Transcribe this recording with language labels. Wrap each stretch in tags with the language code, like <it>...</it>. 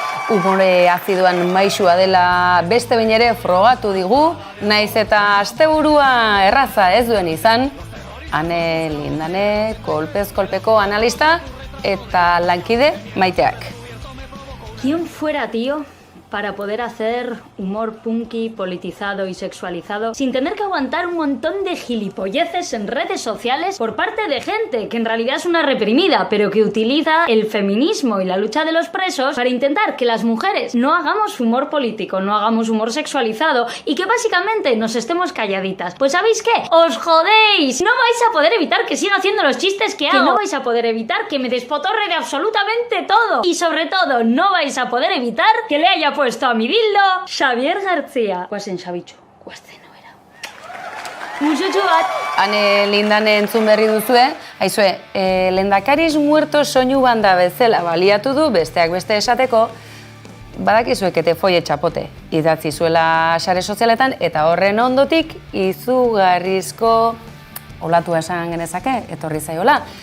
<eu>umore aziduan maisua dela beste behin ere frogatu digu, naiz eta asteburua erraza ez duen izan, Ane Lindane, kolpez kolpeko analista eta lankide Maiteak.</eu> <es>¿Quién fuera, tío, para poder hacer humor punky, politizado y sexualizado sin tener que aguantar un montón de gilipolleces en redes sociales por parte de gente que en realidad es una reprimida, pero que utiliza el feminismo y la lucha de los presos para intentar que las mujeres no hagamos humor político, no hagamos humor sexualizado y que básicamente nos estemos calladitas? Pues ¿sabéis qué? ¡Os jodéis! No vais a poder evitar que siga haciendo los chistes que hago. No vais a poder evitar que me despotorre de absolutamente todo. Y sobre todo, no vais a poder evitar que le haya puesto a mi dildo Xavier García.</es> <eu>Guazen Xabitxo, guazen obera. Musutxu bat. Ane Lindane entzun berri duzue, aizue, lehendakariz muerto soinu banda bezala baliatu du besteak beste esateko, badakizuekete foie txapote, idatzi zuela sare sozialetan eta horren ondotik izugarrizko olatua esan genezake, etorri zaiola.</eu>